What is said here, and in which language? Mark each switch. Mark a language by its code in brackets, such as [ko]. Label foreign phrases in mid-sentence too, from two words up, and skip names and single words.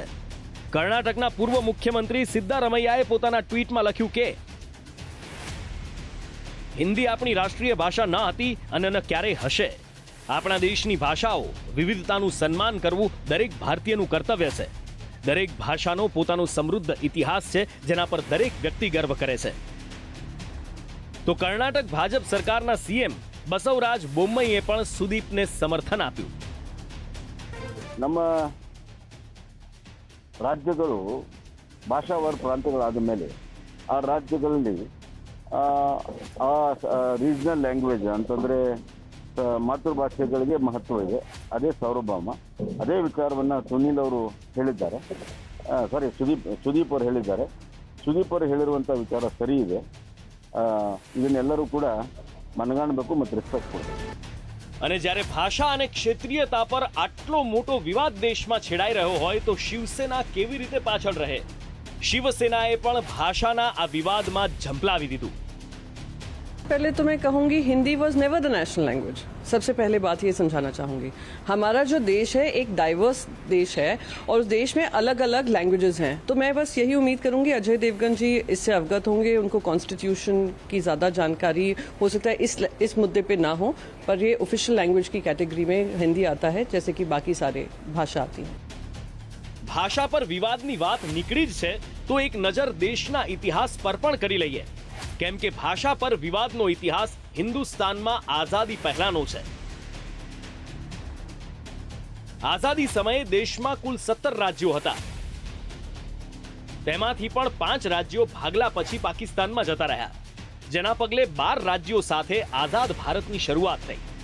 [gu] કર્ણાટકના પૂર્વ મુખ્યમંત્રી સિદ્ધારમૈયાએ પોતાના ટ્વીટમાં લખ્યું કે હિન્દી આપણી રાષ્ટ્રીય ભાષા ન હતી અને ન ક્યારેય હશે. આપણા દેશની ભાષાઓ, વિવિધતાનું સન્માન કરવું દરેક ભારતીયનું કર્તવ્ય છે. દરેક ભાષાનો પોતાનો સમૃદ્ધ ઇતિહાસ છે જેના પર દરેક વ્યક્તિ ગર્વ કરે છે. તો કર્ણાટક ભાજપ સરકારના CM ಬಸವರಾಜ ಬೊಮ್ಮಾಯಿಯೇ પણ ಸುದೀಪ್ને ಸಮರ್ಥನ આપ્યું. [kn] ನಮ್ಮ ರಾಜ್ಯಗಳು ಭಾಷಾವಾರ ಪ್ರಾಂತ್ಯಗಳಾದ ಮೇಲೆ ಆ ರಾಜ್ಯಗಳಲ್ಲಿ ಆ [en] regional language [kn] ಅಂತಂದರೆ ಮಾತೃಭಾಷೆಗಳಿಗೆ ಮಹತ್ವ ಇದೆ. ಅದೇ ಸಾರ್ವಭೌಮ. ಅದೇ ವಿಚಾರವನ್ನು ಸುನೀಲ್ ಅವರು ಹೇಳಿದ್ದಾರೆ, ಸುದೀಪ್ ಅವರು ಹೇಳಿದ್ದಾರೆ. ಸುದೀಪ್ ಅವರು ಹೇಳಿರುವಂಥ ವಿಚಾರ ಸರಿ ಇದೆ. ಇದನ್ನೆಲ್ಲರೂ ಕೂಡ ಮನಗಾಣಬೇಕು ಮತ್ತು ರೆಸ್ಪೆಕ್ಟ್ ಕೊಡಬೇಕು. [gu] અને જ્યારે ભાષા અને ક્ષેત્રીયતા પર આટલો મોટો વિવાદ દેશમાં છેડાઈ રહ્યો હોય તો શિવસેના કેવી રીતે પાછળ રહે? શિવસેનાએ પણ ભાષાના આ વિવાદમાં ઝંપલાવી દીધું। [hi] पहले तो मैं कहूँगी [en] Hindi was never the national language. [hi] सबसे पहले बात ये समझाना चाहूँगी, हमारा जो देश है एक डाइवर्स देश है और उस देश में अलग अलग लैंग्वेजेस हैं। तो मैं बस यही उम्मीद करूँगी अजय देवगन जी इससे अवगत होंगे, उनको कॉन्स्टिट्यूशन की ज़्यादा जानकारी हो सकता है इस मुद्दे पे ना हो, पर ये [en] official language [hi] की कैटेगरी में हिंदी आता है जैसे कि बाकी सारे भाषा आती हैं। [gu] ભાષા પર વિવાદની વાત નીકળી જ છે તો એક નજર દેશના ઇતિહાસ પર પણ કરી લઈએ, કેમ કે ભાષા પર વિવાદનો ઇતિહાસ હિન્દુસ્તાનમાં આઝાદી પહેલાનો છે। આઝાદી સમયે દેશમાં કુલ 17 રાજ્યો હતા, તેમાંથી પણ 5 રાજ્યો ભાગલા પછી પાકિસ્તાનમાં જતા રહ્યા, જેના પગલે 12 રાજ્યો સાથે આઝાદ ભારતની શરૂઆત થઈ।